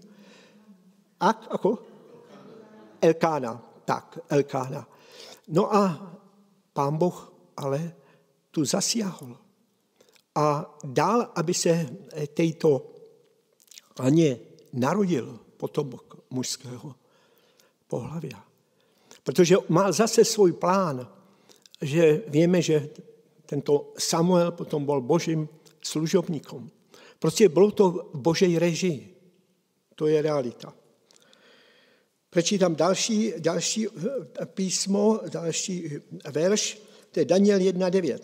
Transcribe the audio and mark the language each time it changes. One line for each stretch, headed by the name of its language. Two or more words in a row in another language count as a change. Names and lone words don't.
Slovak: Ako? Elkána, tak, Elkána. No a Pán Boh ale tu zasiahol a dal, aby se tejto Aně narodil potomok mužského pohlavia.
Czech: Protože mal zase svůj plán, že víme, že tento Samuel potom byl
Slovak: Božím služobníkom.
Czech: Prostě bylo to v
Slovak: Božej režii.
Czech: To je realita.
Slovak: Prečítam další písmo, další verš, to je Daniel 1.9.